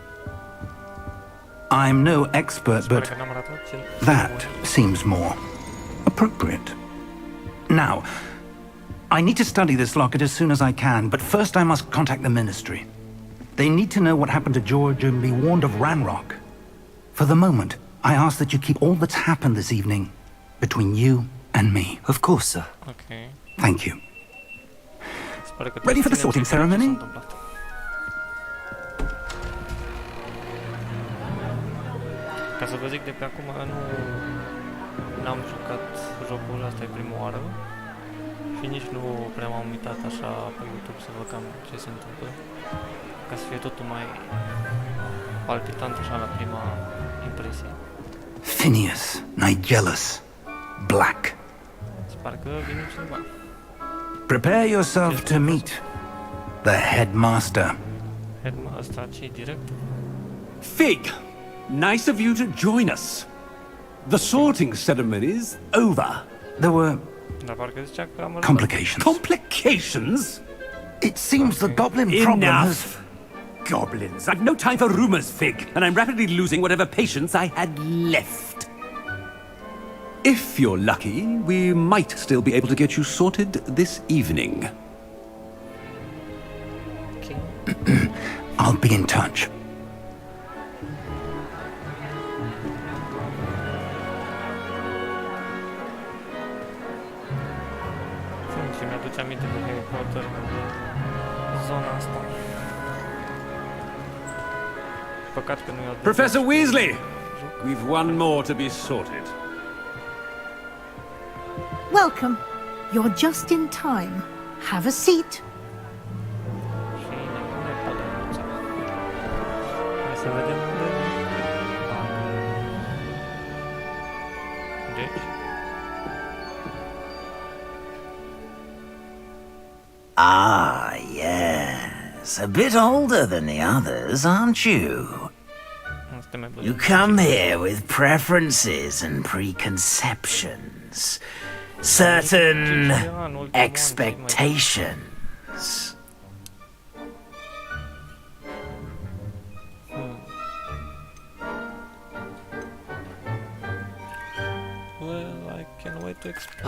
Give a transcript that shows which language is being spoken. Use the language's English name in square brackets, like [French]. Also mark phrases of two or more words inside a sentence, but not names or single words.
[English] I'm no expert, [Romanian] Pare [English] but [Romanian] că n-am ratat cel [English] that seems more appropriate. Now, I need to study this locket as soon as I can, but first I must contact the Ministry. They need to know what happened to George and be warned of Ranrock. For the moment, I ask that you keep all that's happened this evening between you and me. Of course, sir. Ok. Thank you. [Romanian] Se pare că [English] Ready for the [Romanian] ținem [English] sorting [Romanian] ce s-a [English] ceremony? [Romanian] întâmplat. Ca să vă zic de pe acum, n-am jucat jocul ăsta, e prima oară. Și nici nu prea m-am uitat așa pe YouTube să văd cam ce se întâmplă. Ca să fie totul mai palpitant așa la prima impresie. Phineas, Nigellus, Black. Se pare că vine cineva. [English] Prepare yourself to meet the headmaster. [Romanian] Ăsta ce-i direct? [English] Fig! Nice of you to join us. The sorting ceremony's over. There were [Romanian] Dar parcă zicea că am rămas. [English] complications. Complications? It seems the goblin problem has... Enough! Goblins. I've no time for rumors, Fig, and I'm rapidly losing whatever patience I had left. If you're lucky, we might still be able to get you sorted this evening. Ok. I'll be in touch. [Romanian] Ce mi-aduce aminte de Harry Potter, zona asta. Păcat că nu i-au dat [English] Professor Weasley! [Romanian] joc. [English] We've one more to be sorted. Welcome. You're just in time. Have a seat. [Romanian] Și ne pune pălăruța. Hai să vedem unde... Deci... [English] Ah, yes. A bit older than the others, aren't you? [Romanian] Asta mai [English] You come here with preferences and preconceptions. Certain expectations. Well, I can't wait to explore.